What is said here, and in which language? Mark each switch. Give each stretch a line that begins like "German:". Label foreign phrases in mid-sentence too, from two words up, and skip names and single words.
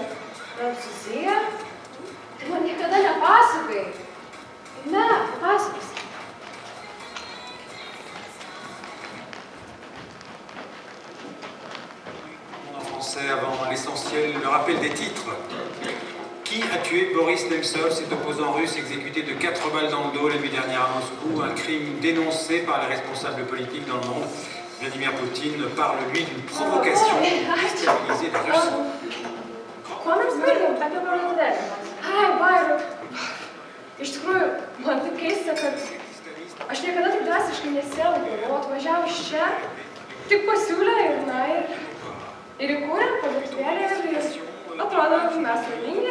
Lithuanian: Prancūzija? Tu man niekada nepasakai. Ne, papasakosi.
French: En français, avant l'essentiel, le rappel des titres. Qui a tué Boris Nemtsov, cet opposant russe exécuté de 4 balles dans le dos la nuit dernière à Moscou, un crime dénoncé par les responsables politiques dans le monde. Vladimir Poutine parle, lui, d'une provocation pour déstabiliser la Russie.
Lithuanian: Ko mes girdim apie parduotuvėlę? Ai, Vairu. Iš tikrųjų, man taip keista, kad aš niekada taip drastiškai nesielgiu. O atvažiavau iš čia, tik pasiūlė ir, na, ir įkūrėm parduotuvėlę ir atrodo, mes laimingi.